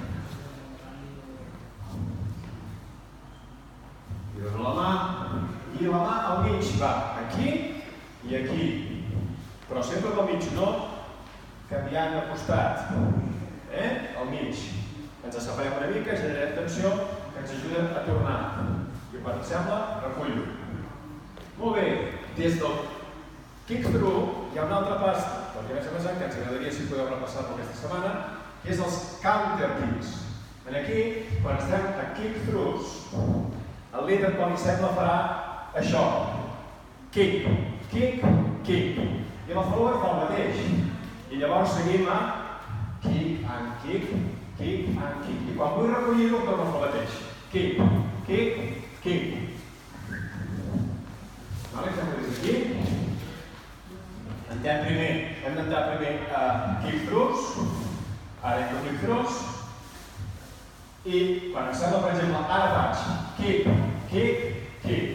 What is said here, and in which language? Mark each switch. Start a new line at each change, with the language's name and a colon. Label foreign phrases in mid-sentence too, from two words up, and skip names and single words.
Catalan: Li dono la mà i la mà al mig va aquí i aquí. Però sempre al mig, no canviant de costat. Al mig. Ens separem una mica, generem tensió que ens ajuda a tornar. I quan em sembla, recullo. Molt bé, des del kick-through hi ha una altra pas del que vaig passar, que ens agradaria si podeu repassar-lo aquesta setmana, que és els counter-kicks. Aquí, quan estem a kick-throughs, el líder, quan li sembla, farà això.
English: Kick, kick, kick.
Catalan: I la follower fa el mateix. I llavors seguim a
English: kick and kick, kick and kick.
Catalan: I quan vull recollir-ho, torno a fer el mateix.
English: Kick, kick, kick.
Catalan: Fem-ho des d'aquí. Hem d'entrar primer a kick-throughs. Ara entro kick-throughs. I quan em sembla, per exemple, ara faig
English: kick, kick, kick.